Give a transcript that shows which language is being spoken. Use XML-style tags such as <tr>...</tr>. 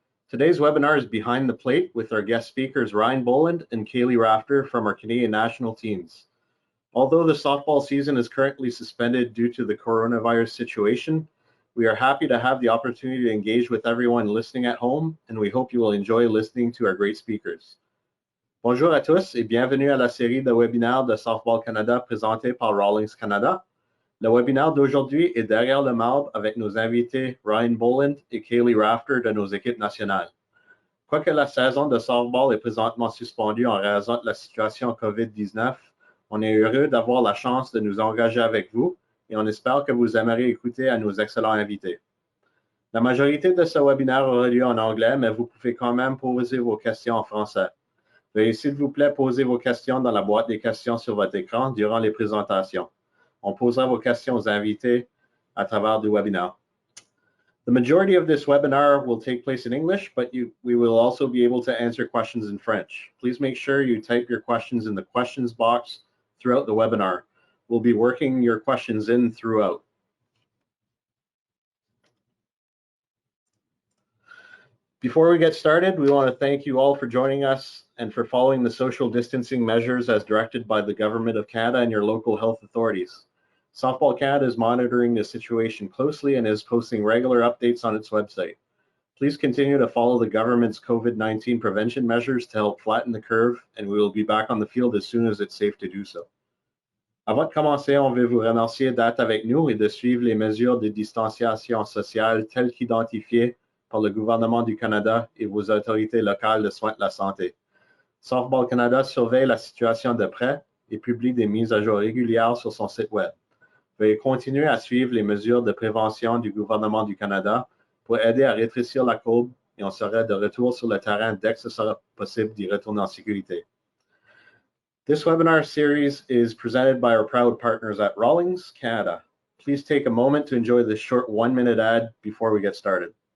<en>Today's webinar is Behind the Plate with our guest speakers Ryan Boland and Kaleigh Rafter from our Canadian national teams. Although the softball season is currently suspended due to the coronavirus situation, we are happy to have the opportunity to engage with everyone listening at home, and we hope you will enjoy listening to our great speakers.</en> <fr>Bonjour à tous et bienvenue à la série de webinaires de Softball Canada présentée par Rawlings Canada. Le webinaire d'aujourd'hui est Derrière le marbre avec nos invités Ryan Boland et Kaleigh Rafter de nos équipes nationales. Quoique la saison de softball est présentement suspendue en raison de la situation COVID-19, on est heureux d'avoir la chance de nous engager avec vous et on espère que vous aimerez écouter à nos excellents invités. La majorité de ce webinaire aura lieu en anglais, mais vous pouvez quand même poser vos questions en français. Veuillez s'il vous plaît poser vos questions dans la boîte des questions sur votre écran durant les présentations. On posera vos questions aux invités à travers du webinaire.</fr> <en>The majority of this webinar will take place in English, but we will also be able to answer questions in French. Please make sure you type your questions in the questions box throughout the webinar. We'll be working your questions in throughout. Before we get started, we want to thank you all for joining us and for following the social distancing measures as directed by the Government of Canada and your local health authorities. Softball Canada is monitoring the situation closely and is posting regular updates on its website. Please continue to follow the government's COVID-19 prevention measures to help flatten the curve, and we will be back on the field as soon as it's safe to do so.</en> <fr>Avant de commencer, on veut vous remercier d'être avec nous et de suivre les mesures de distanciation sociale telles qu'identifiées par le gouvernement du Canada et vos autorités locales de soins de la santé. Softball Canada surveille la situation de près et publie des mises à jour régulières sur son site web. Veuillez continuer à suivre les mesures de prévention du gouvernement du Canada pour aider à rétrécir la courbe et on sera de retour sur le terrain dès que ce sera possible d'y retourner en sécurité.</fr> <en>This webinar series is presented by our proud partners at Rawlings Canada. Please take a moment to enjoy this short 1-minute ad before we get started.</en>